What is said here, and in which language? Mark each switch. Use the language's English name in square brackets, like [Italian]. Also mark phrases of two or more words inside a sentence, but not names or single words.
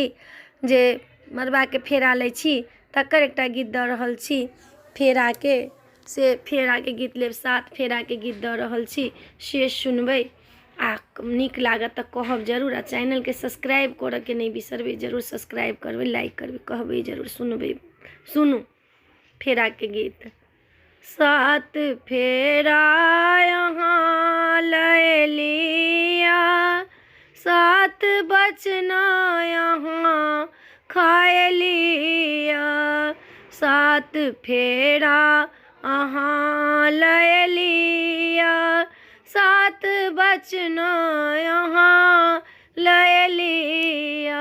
[Maithili] जे मरबा के फेरा लै छी तकर एकटा गीत दऽ रहल छी। फेरा के गीत लेब, 7 फेरा के गीत दऽ रहल छी, से सुनबै आ नीक लागत तऽ कहब जरूर। आ चैनल के सब्सक्राइब करऽ के नहीं बिसरबै, जरूर सब्सक्राइब करबै, लाइक करबै, कहबै जरूर, सुनबै। सुनू फेरा के गीत। 7 फेरा यहाँ लय लिया, 7 बचना यहाँ खाए लिया। 7 फेरा यहाँ लय लिया, 7 बचना यहाँ लय लिया।